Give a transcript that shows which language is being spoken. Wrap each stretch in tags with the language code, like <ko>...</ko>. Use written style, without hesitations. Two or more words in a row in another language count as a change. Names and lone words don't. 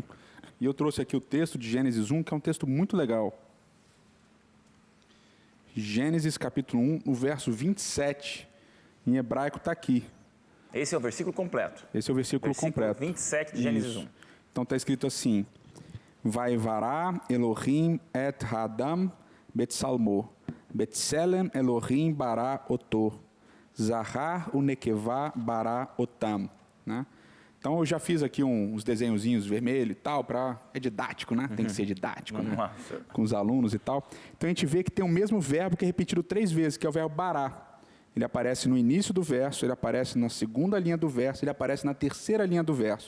<pt>E eu trouxe aqui o texto de Gênesis 1, que é um texto muito legal. Gênesis capítulo 1, no verso 27, em hebraico está aqui. Esse é o versículo completo. Esse é o versículo completo. 27 de Gênesis 1. Então está escrito assim:</pt> <he>ויברא אלוהים את האדם בצלמו, בצלם אלוהים ברא אותו, זכר ונקבה ברא אותם,</he> <pt>né? Então eu já fiz aqui uns desenhozinhos vermelhos e tal, é didático, né? Tem que ser didático, né? Com os alunos e tal. Então a gente vê que tem o mesmo verbo que é repetido 3 vezes, que é o verbo bará. Ele aparece no início do verso, ele aparece na segunda linha do verso, ele aparece na terceira linha do verso.</pt>